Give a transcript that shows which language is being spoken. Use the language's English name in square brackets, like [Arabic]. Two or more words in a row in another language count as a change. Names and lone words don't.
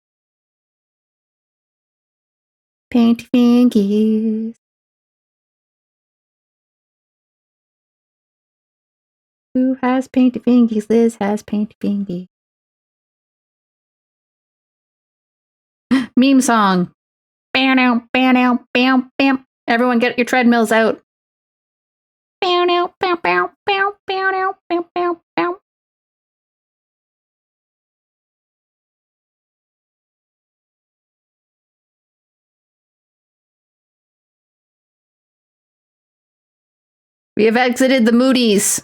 [English] Painty fingies. Who has painty fingies? Liz has painty fingies. Meme song. Bam, bam, bam, bam. Everyone get your treadmills out. Bam, bam, bam, bam, bam, bam, bam, bam. We have exited the Moody's.